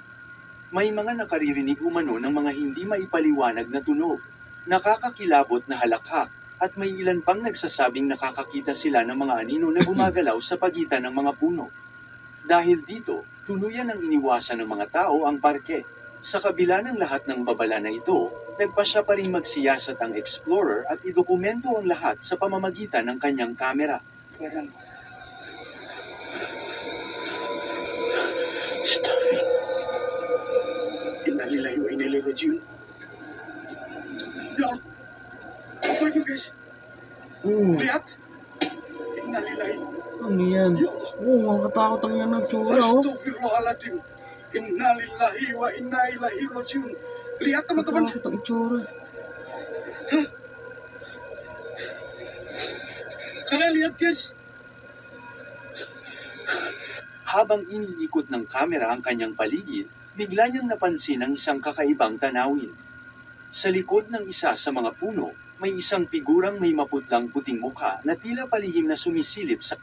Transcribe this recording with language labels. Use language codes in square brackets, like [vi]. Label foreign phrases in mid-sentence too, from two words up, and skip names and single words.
[tl] May mga nakaririnig umano ng mga hindi maipaliwanag na tunog, nakakakilabot na halakhak, at may ilan pang nagsasabing nakakakita sila ng mga anino na gumagalaw sa pagitan ng mga puno. Dahil dito, tuluyan ang iniwasan ng mga tao ang parke. Sa kabila ng lahat ng babala na ito, nagpasya pa rin magsiyasat ang explorer at idokumento ang lahat sa pamamagitan ng kanyang kamera. [ar] إنا لله وإنا إليه راجعون. [id] Ya, apa itu guys? Lihat. [ar] إنا لله. [tl] Ano yan? [ar] يا الله. [tl] Makatakot ang yan ng tsura [ar] أستغفر الله العظيم. إنا لله وإنا إليه راجعون. [id] Lihat teman-teman. [tl] Makatakot ang itsura. [id] Kalian lihat guys. [tl] Habang iniikot ng kamera ang kanyang paligid, bigla niyang napansin ang isang kakaibang tanawin. Sa likod ng isa sa mga puno, may isang figurang may maputlang puting mukha na tila palihim na sumisilip sa